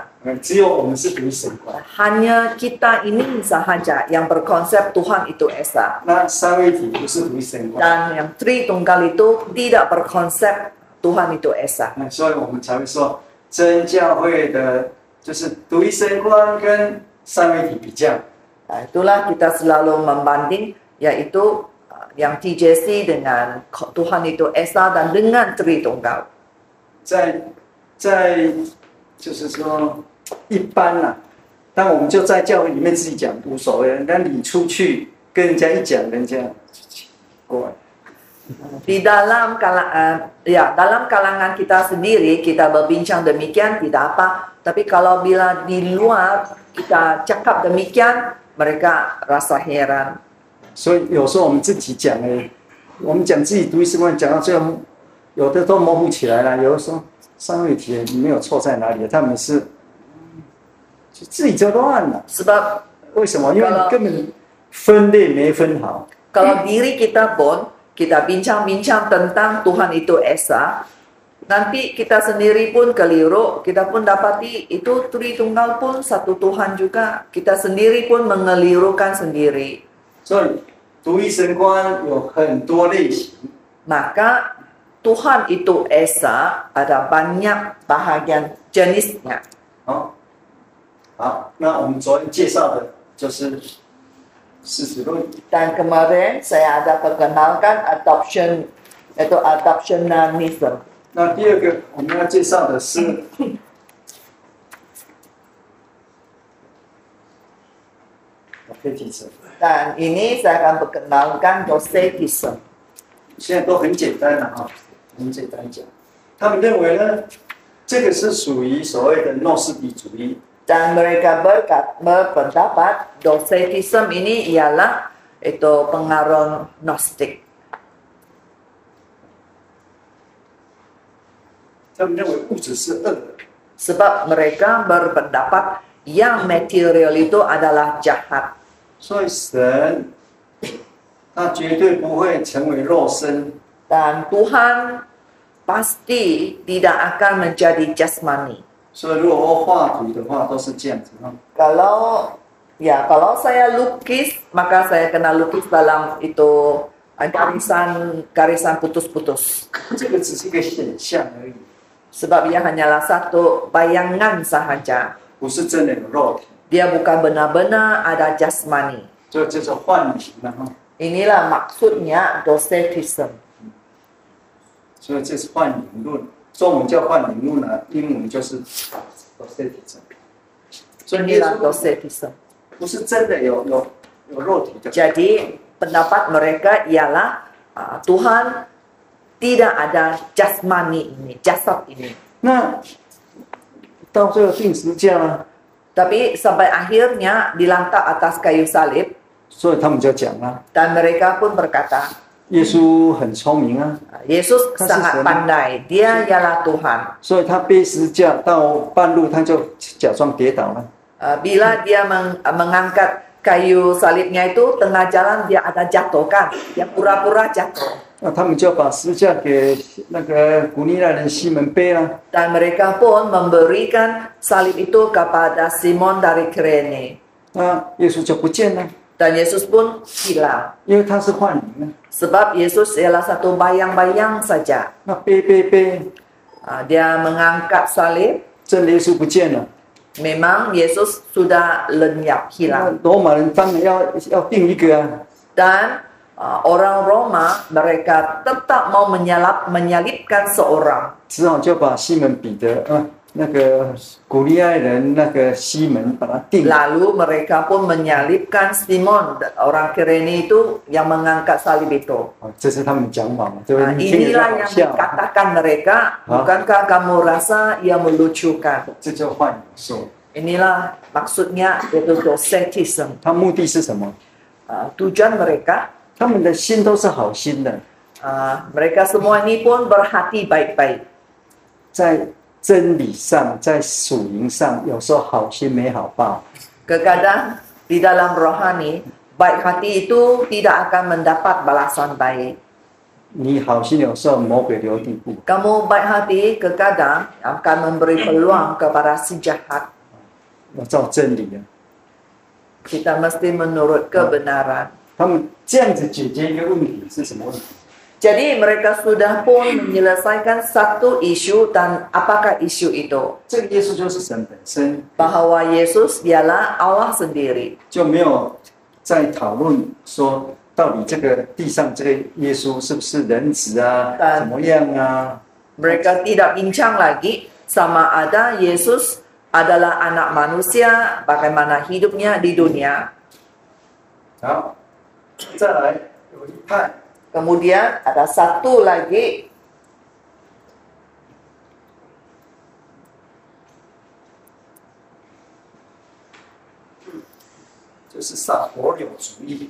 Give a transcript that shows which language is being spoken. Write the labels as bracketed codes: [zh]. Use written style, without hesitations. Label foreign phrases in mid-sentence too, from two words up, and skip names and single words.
[zh] 只有我们是独一神观。 [ms] Hanya kita ini sahaja yang berkonsep Tuhan itu Esa. [zh] 那三位一体不是独一神观， [ms] Dan yang Tritunggal itu tidak berkonsep Tuhan itu Esa. [zh] 所以我们才会说真教会的就是独一神观跟三位一体比较。 [ms] Nah, itulah kita selalu membanding, yaitu yang TJC dengan Tuhan itu Esa dan dengan Tritunggal. [zh] 在就是说一般啦、但我们就在教会里面自己讲无所谓，但你出去跟人家一讲，人家奇怪。 [ms] Di dalam kalangan kita sendiri kita berbincang demikian tidak apa, tapi kalau bila di luar kita cakap demikian mereka rasa heran. [zh] 所以有时候我们自己讲我们讲自己独一神观，讲到最后，有的都模糊起来了。有的说三位一体没有错在哪里，他们是就自己就乱了。 [ms] Sebab [zh] 为什么？因为你根本分类没分好。 [ms] kalau diri kita pun kita bincang-bincang tentang Tuhan itu Esa, nanti kita sendiri pun keliru, kita pun dapati itu Tritunggal pun satu Tuhan juga, kita sendiri pun mengelirukan sendiri. [zh] 所以独一神观有很多类型。 [ms] Maka Tuhan itu Esa ada banyak bahagian jenisnya. [zh] 好，那我们昨天介绍的就是事实论。 [ms] Dan kemarin saya ada perkenalkan adoption, yaitu adoptionism. [zh] 那第二个我们要介绍的是 Docetism。 [ms] Dan ini saya akan perkenalkan Docetism. [zh] 现在都很简单了哈，很简单讲。他们认为呢，这个是属于所谓的诺斯底主义。 [ms] Dan mereka berpendapat Docetism ini ialah itu pengaruh Gnostik. [zh] 他们认为物质是恶的， [ms] Sebab mereka berpendapat yang material itu adalah jahat. [zh] 所以神他绝对不会成为肉身， [ms] Dan Tuhan pasti tidak akan menjadi jasmani. [zh] 所以如果画图的话都是这样子哈。 [ms] Kalau saya lukis, maka saya kena lukis dalam itu garisan putus-putus. [zh] 这个只是一个显象而已， [ms] Sebab ia hanyalah satu bayangan sahaja. [zh] 不是真的有肉体， [ms] Dia bukan benar-benar ada jasmani. [zh] 所以这是幻灵了哈。 [ms] Inilah maksudnya Docetism. [zh] 所以这是幻灵论，中文叫幻灵论呢，英文就是 Docetism。所以耶 [ms] Inilah [zh] 稣 [ms] Docetism. [zh] 不是真的有肉体的。 [ms] Jadi pendapat mereka ialah Tuhan tidak ada jasmani ini, jasad ini. [zh] 那到最后定十架呢？ [ms] Tapi sampai akhirnya dilantak atas kayu salib [zh] 所以他们就讲了， [ms] dan mereka pun berkata, [zh] 耶稣很聪明啊， [ms] Yesus Kasih sangat saya. pandai, dia ialah Tuhan. [zh] 所以他背十字架到半路他就假装跌倒了。 [ms] Bila dia mengangkat kayu salibnya itu tengah jalan dia ada jatuhkan, dia pura-pura jatuh. [zh] 那他们就把十字架给那个古利奈人西门背了。 [ms] Dan mereka pun memberikan salib itu kepada Simon dari Kirene. [zh] 那耶稣就不见了， [ms] Dan Yesus pun hilang. [zh] 因为他是幻灵啊。 [ms] Sebab Yesus ialah satu bayang-bayang saja. [zh] 那背， [ms] Dia mengangkat salib. [zh] 真的耶稣不见了。 [ms] Memang Yesus sudah lenyap, [zh] 那 [ms] hilang. [zh] 罗马人当然要定一个啊。 [ms] Dan orang Roma mereka tetap mau menyalibkan seorang. [zh] 只好就把西门彼得那个古利奈人那个西门把他定了。 [ms] Lalu mereka pun menyalibkan Simon, orang Kirene itu yang mengangkat salib itu. [zh] 这是他们讲法嘛，对不对？你听着就 [ms] Inilah [zh] 好 [ms] yang [zh] 笑。 [ms] dikatakan mereka. Bukankah kamu rasa ia melucukan? [zh] 这叫幻影说。 [ms] Inilah maksudnya yaitu docetism. [zh] 他目的是什么？ [ms] Tujuan mereka, [zh] 他们的心都是好心的， [ms] mereka semua ini pun berhati baik-baik. [zh] 在真理上，在属灵上，有时候好心没好报。 [ms] Kadang di dalam rohani, baik hati itu tidak akan mendapat balasan baik. [zh] 你好心有时候魔鬼留地步， [ms] Kamu baik hati kadang akan memberi peluang kepada si jahat. [zh] 要照真理啊。 [ms] Kita mesti menurut kebenaran. [zh] 他们这样子解决一个问题是什么问题？ [ms] Jadi mereka sudah pun menyelesaikan satu isu, dan apakah isu itu? [zh] 这个耶稣就是神本身， [ms] Bahwa Yesus ialah Allah sendiri. [zh] 就没有在讨论说到底这个地上这个耶稣是不是人子啊，怎么样啊？ [ms] Mereka tidak bincang lagi sama ada Yesus adalah anak manusia, bagaimana hidupnya di dunia. [zh] 好，再来有一派。 [ms] Kemudian ada satu lagi, [zh] 就是萨伯柳主义，